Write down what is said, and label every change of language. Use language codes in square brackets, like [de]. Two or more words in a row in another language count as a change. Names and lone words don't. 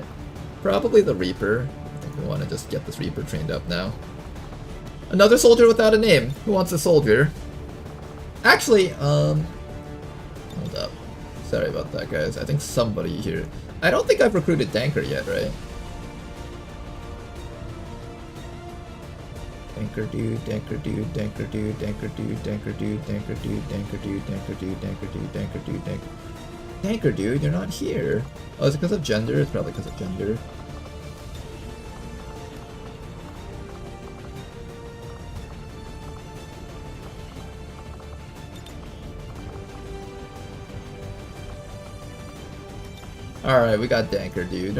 [en] Probably the Reaper. I think we want to just get this Reaper trained up now. Another soldier without a name. Who wants a soldier? Actually, hold up. Sorry about that, guys. I think somebody here... I don't think I've recruited Danker yet, right? Danker dude, Danker dude, Danker dude, Danker dude, Danker dude, Danker dude, Danker dude, Danker dude, Danker dude, Danker dude, Danker... Danker dude, you're not here. Oh, is it because of gender? It's probably because of gender. Alright, we got Danker dude.